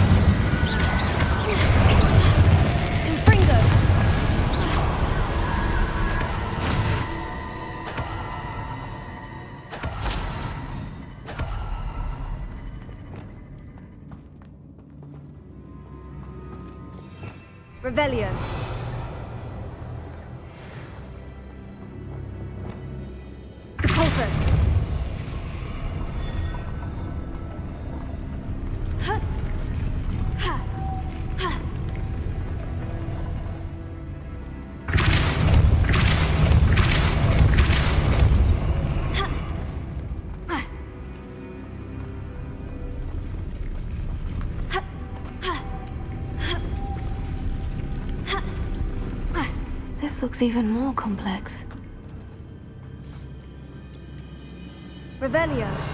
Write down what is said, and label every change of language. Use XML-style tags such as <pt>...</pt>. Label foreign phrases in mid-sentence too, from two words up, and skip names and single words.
<en>Confringo! Revelio. Capulso. Ha. Ha. Ha. Ha. Ha. Ha. Ha. This looks even more complex. Revelio.</en>